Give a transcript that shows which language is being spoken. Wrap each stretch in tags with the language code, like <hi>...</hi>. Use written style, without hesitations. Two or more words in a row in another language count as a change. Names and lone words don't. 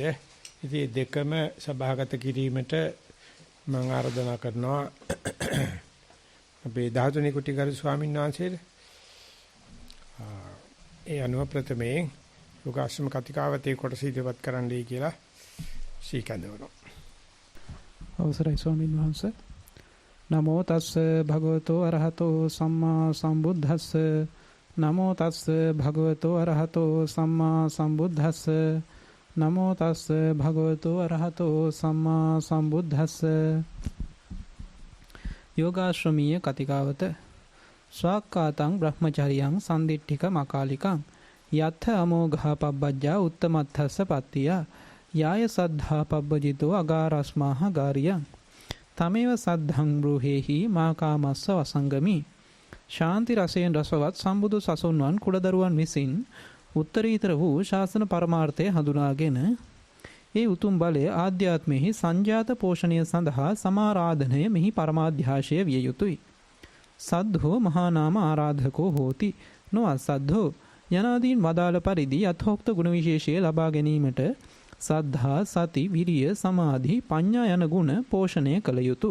<si>ඉතින් දෙකම සභාගත කිරීමට මම ආරාධනා කරනවා අපේ ධාතුනි කුටිගරු ස්වාමීන් වහන්සේට. ඒ අනුව ප්‍රථමයෙන් යෝගාශ්‍රම කතිකාවතේ කොටස ඉදිරිපත් කරන්නයි කියලා සීකඳවනවා. අවසරයි ස්වාමීන් වහන්සේ.</si> <pi>නමෝ තස්ස භගවතෝ අරහතෝ සම්මා සම්බුද්දස්ස. නමෝ තස්ස භගවතෝ අරහතෝ සම්මා සම්බුද්දස්ස. නමෝ තස්ස භගවතෝ අරහතෝ සම්මා සම්බුද්දස්ස.</pi> <si>යෝගාශ්‍රමීය කතිකාවත</si> <pi>ස්වාක්කාතං බ්‍රහ්මචරියං සම්දිට්ඨික මකාලිකං යත්ථ අමෝඝා පබ්බජ්ජා උත්තමත්ථස්ස පත්තිය යාය සද්ධා පබ්බජිතෝ අගාරස්මාහ ගාරියං තමේව සද්ධං බ්‍රූහෙහි මාකාමස්ස වසංගමි.</pi> <si>ශාන්ති රසයෙන් රසවත් සම්බුදු සසුන්වන් කුඩදරුවන් විසින් උත්තරීතර වූ ශාසන පරමාර්ථය හඳුනාගෙන ඒ උතුම් බලය ආධ්‍යාත්මෙහි සංජාත පෝෂණය සඳහා සමාරාධනය මෙහි පරමාධ්‍යාශය විය යුතුය.</si> <pi>සද්ධෝ මහා නාම ආරාධකෝ හෝති නොඅසද්ධෝ</pi> <si>යනාදීන් වදාළ පරිදි යථෝක්ත ගුණ විශේෂය ලබා ගැනීමට</si> <pi>සද්ධා සති විරිය සමාධි පඤ්ඤා</pi> <si>යන ගුණ පෝෂණය කළ යුතුය.</si>